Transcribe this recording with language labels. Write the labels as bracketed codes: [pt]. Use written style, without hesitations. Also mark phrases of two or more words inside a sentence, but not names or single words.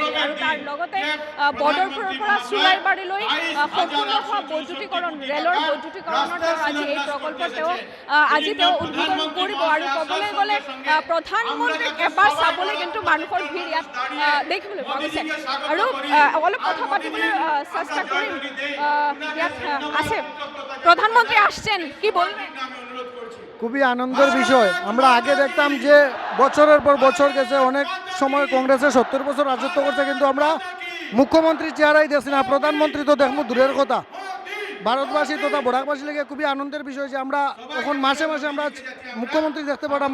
[as] আৰু তাৰ লগতে বদৰপুৰৰ পৰা চুলাইবাৰীলৈ সম্পূৰ্ণ হোৱা বৈদ্যুতিকৰণ ৰেলৰ বৈদ্যুতিকৰণৰ আজি এই প্ৰকল্প আজি তেওঁ উদ্বোধন কৰিব। আৰু ক'বলৈ গ'লে প্ৰধানমন্ত্ৰীক এবাৰ চাবলৈ কিন্তু মানুহৰ ভিৰ ইয়াত দেখিবলৈ পোৱা গৈছে। আৰু অলপ কথা পাতিবলৈ চেষ্টা কৰিম। ইয়াত আছে [bn] প্রধানমন্ত্রী আসছেন, কি বলবেন? খুবই আনন্দের বিষয়। আমরা আগে দেখতাম যে বছরের পর বছর গেছে, অনেক সময় কংগ্রেসে 70 বছর রাজত্ব করছে, কিন্তু আমরা মুখ্যমন্ত্রী চেহারাই দেখছি না, প্রধানমন্ত্রী তো দেখবো দূরের কথা। ভারতবাসী তথা বরাকবাসী লেগে খুবই আনন্দের বিষয় যে আমরা এখন মাসে মাসে আমরা মুখ্যমন্ত্রী দেখতে পেলাম।